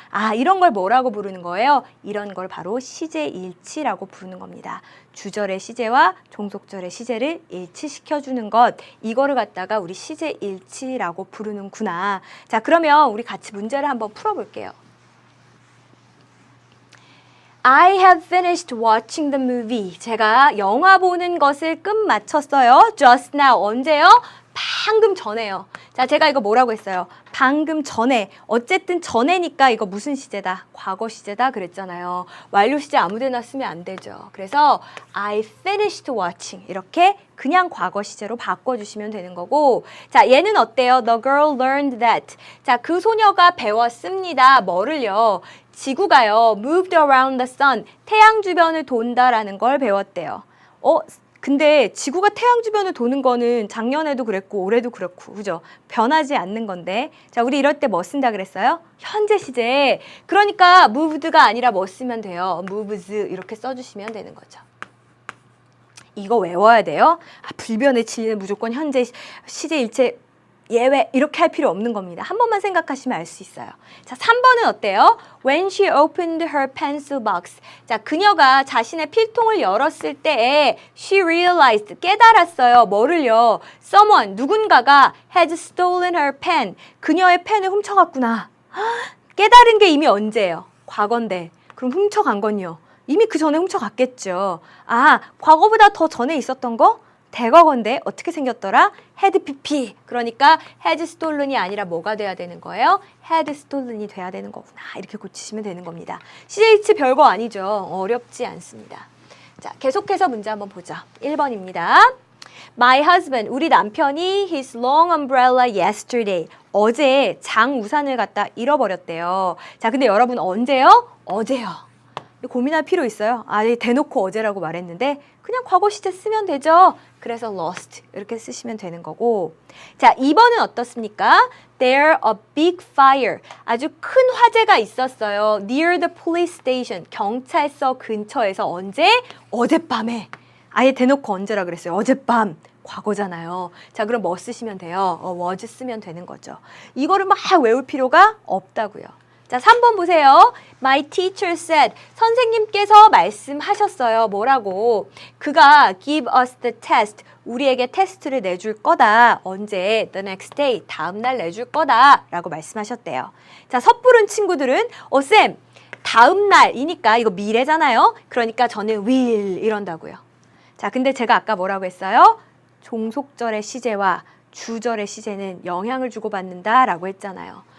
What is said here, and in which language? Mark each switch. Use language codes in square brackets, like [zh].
[ko] 아, 이런 걸 뭐라고 부르는 거예요? 이런 걸 바로 시제일치라고 부르는 겁니다. 주절의 시제와 종속절의 시제를 일치시켜주는 것, 이거를 갖다가 우리 시제일치라고 부르는구나. 자, 그러면 우리 같이 문제를 한번 풀어볼게요. [en] I have finished watching the movie. [ko] 제가 영화 보는 것을 끝마쳤어요. [en] Just now. [ko] 언제요? 방금 전에요. 자, 제가 이거 뭐라고 했어요? 방금 전에. 어쨌든 전에니까 이거 무슨 시제다? 과거 시제다 그랬잖아요. 완료 시제 아무 데나 쓰면 안 되죠. 그래서 [en] I finished watching. [ko] 이렇게 그냥 과거 시제로 바꿔주시면 되는 거고 자, 얘는 어때요? [en] The girl learned that. [ko] 자, 그 소녀가 배웠습니다. 뭐를요? 지구가요. [en] moved around the sun. [ko] 태양 주변을 돈다라는 걸 배웠대요. 근데 지구가 태양 주변을 도는 거는 작년에도 그랬고 올해도 그렇고 그죠? 변하지 않는 건데 자, 우리 이럴 때 뭐 쓴다 그랬어요? 현재 시제. 그러니까 moved가 아니라 뭐 쓰면 돼요? moves 이렇게 써주시면 되는 거죠. 이거 외워야 돼요. 불변의 진리는 무조건 현재 시제 일체 예외 이렇게 할 필요 없는 겁니다. 한 번만 생각하시면 알 수 있어요. 자, 3번은 어때요? [en] When she opened her pencil box. [ko] 자, 그녀가 자신의 필통을 열었을 때에 [en] she realized, [ko] 깨달았어요. 뭐를요? [en] Someone, [ko] 누군가가 [en] had stolen her pen. [ko] 그녀의 펜을 훔쳐갔구나. 깨달은 게 이미 언제예요? 과거인데. 그럼 훔쳐간 건요? 이미 그 전에 훔쳐갔겠죠. 아, 과거보다 더 전에 있었던 거? 대과거인데 어떻게 생겼더라? [en] had pp. [ko] 그러니까 had stolen이 아니라 뭐가 돼야 되는 거예요? had stolen이 돼야 되는 거구나. 이렇게 고치시면 되는 겁니다. 시제일치 별거 아니죠. 어렵지 않습니다. 자, 계속해서 문제 한번 보자. 1번입니다. [en] My husband, [ko] 우리 남편이 [en] his long umbrella yesterday. [ko] 어제 장 우산을 갖다 잃어버렸대요. 자, 근데 여러분 언제요? 어제요. 고민할 필요 있어요? 대놓고 어제라고 말했는데 그냥 과거 시제 쓰면 되죠. 그래서 lost 이렇게 쓰시면 되는 거고 자, 2번은 어떻습니까? [en] There a big fire. [ko] 아주 큰 화재가 있었어요. [en] Near the police station. [ko] 경찰서 근처에서 언제? 어젯밤에. 아예 대놓고 언제라 그랬어요. 어젯밤. 과거잖아요. 자, 그럼 뭐 쓰시면 돼요? was 쓰면 되는 거죠. 이거를 막 외울 필요가 없다고요. 자, 3번 보세요. [en] My teacher said. [ko] 선생님께서 말씀하셨어요. 뭐라고? 그가 [en] give us the test. [ko] 우리에게 테스트를 내줄 거다. 언제? [en] The next day. [ko] 다음 날 내줄 거다. 라고 말씀하셨대요. 자, 섣부른 친구들은 쌤, 다음 날이니까 이거 미래잖아요. 그러니까 저는 will 이런다고요. 자, 근데 제가 아까 뭐라고 했어요? 종속절의 시제와 주절의 시제는 영향을 주고받는다라고 했잖아요.